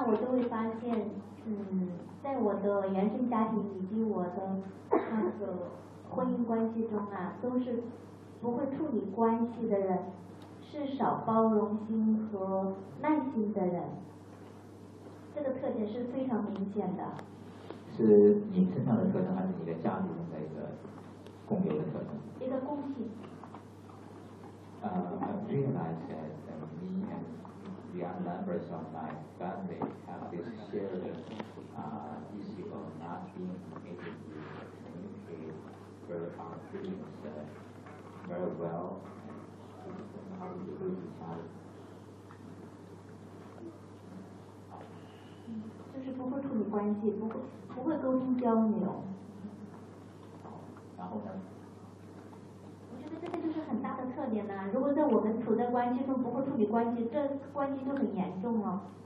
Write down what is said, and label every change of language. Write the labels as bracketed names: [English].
[Chinese] 会发现，在我的原生家庭以及我的那个婚姻关系中啊，都是不会处理关系的人，是少包容心和耐心的人，这个特点是非常明显的。是你身上的特征，还是你的家庭的一个共有的特征？一个共性。 [English] The members of my family have this shared issue of not being able to communicate their feelings very well and how to do each other. [Chinese] 就是不会处理关系，不会沟通交流。然后呢？这个就是很大的特点呢，如果在我们处在关系中不会处理关系，这关系就很严重了。